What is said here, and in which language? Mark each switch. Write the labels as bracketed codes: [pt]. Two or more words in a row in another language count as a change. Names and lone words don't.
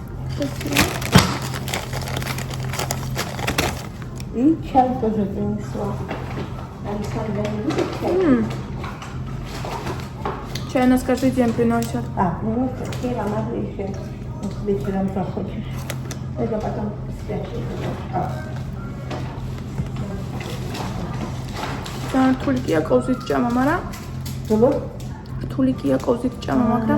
[ru] И чай тоже принесла. Александра не любит чай? Чай нас каждый день приносят. А, ну вчера надо еще вечером захочешь. Это потом спрячешь. [ka] Თულიკია კოვზით ჭამა, მაგრამ [ru] Было? [ka] თულიკია კოვზით ჭამა, მაგრამ